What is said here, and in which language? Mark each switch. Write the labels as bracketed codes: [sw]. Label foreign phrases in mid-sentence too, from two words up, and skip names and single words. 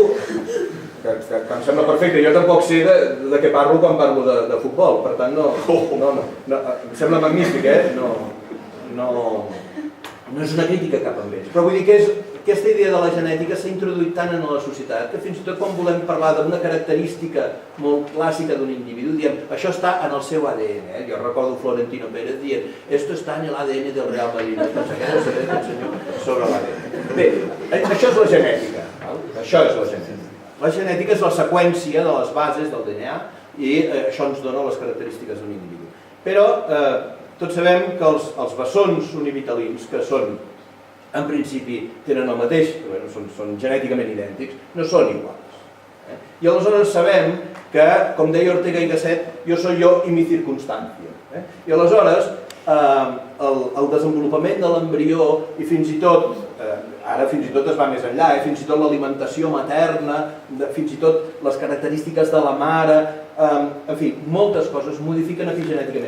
[ca] que em sembla perfecte, jo tampoc sé de què parlo quan parlo de futbol, per tant em sembla magnífic, no és una crítica cap amb ells. Però vull dir que aquesta idea de la genètica s'ha introduït tant en la societat que fins i tot quan volem parlar d'una característica molt clàssica d'un individu, diem, això està en el seu ADN. Jo recordo Florentino Pérez dient, [es] esto está en el ADN del Real Madrid. [ca] Doncs aquest és el senyor sobre l'ADN. Bé, això és la genètica. Això és la genètica. La genètica és la seqüència de les bases del DNA i això ens dona les característiques d'un individu. Però tots sabem que els bessons univitalins, que són, en principi, tenen el mateix, són genèticament idèntics, no són iguals. I aleshores sabem que, com deia Ortega y Gasset, jo [es] soy yo y mi circunstancia. [ca] I aleshores, el desenvolupament de l'embrió i fins i tot, ara fins i tot es va més enllà, fins i tot l'alimentació materna, fins i tot les característiques de la mare, en fi, moltes coses modifiquen epigenèticament.